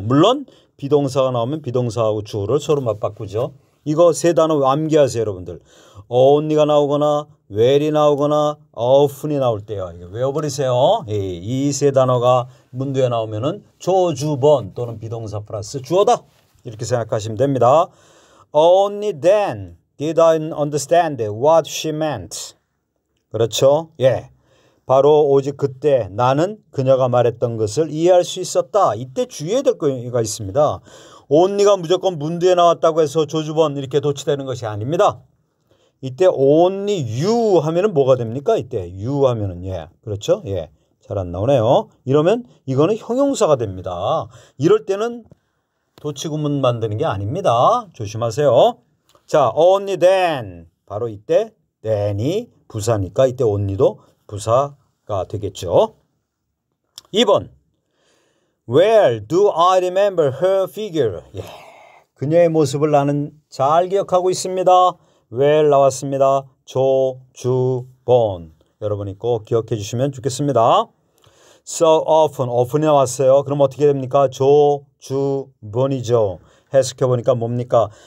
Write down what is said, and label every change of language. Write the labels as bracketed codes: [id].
[ko] 물론 비동사가 나오면 비동사하고 주어를 서로 맞바꾸죠. 이거 세 단어 암기하세요, 여러분들. only가 나오거나 where이 나오거나 often이 나올 때요. 이거 외워버리세요. 이 세 단어가 문두에 나오면은 조주본 또는 비동사 플러스 주어다. 이렇게 생각하시면 됩니다. [en] Only then did I understand what she meant. [ko] 그렇죠? 예. 바로 오직 그때 나는 그녀가 말했던 것을 이해할 수 있었다. 이때 주의해야 될 거가 있습니다. only가 무조건 문두에 나왔다고 해서 조주본 이렇게 도치되는 것이 아닙니다. 이때 only you 하면은 뭐가 됩니까? 이때 you 하면은 예. 그렇죠? 예. 잘 안 나오네요. 이러면 이거는 형용사가 됩니다. 이럴 때는 도치구문 만드는 게 아닙니다. 조심하세요. 자, only then. 바로 이때 then이 부사니까 이때 only도 부사가 되겠죠. 2번. [en] Where do I remember her figure? [ko] 예. 그녀의 모습을 나는 잘 기억하고 있습니다. where 나왔습니다. 조주본. 여러분이 꼭 기억해 주시면 좋겠습니다. So often이 나왔어요. 그럼 어떻게 됩니까? 조주본이죠. 해석해보니까 뭡니까?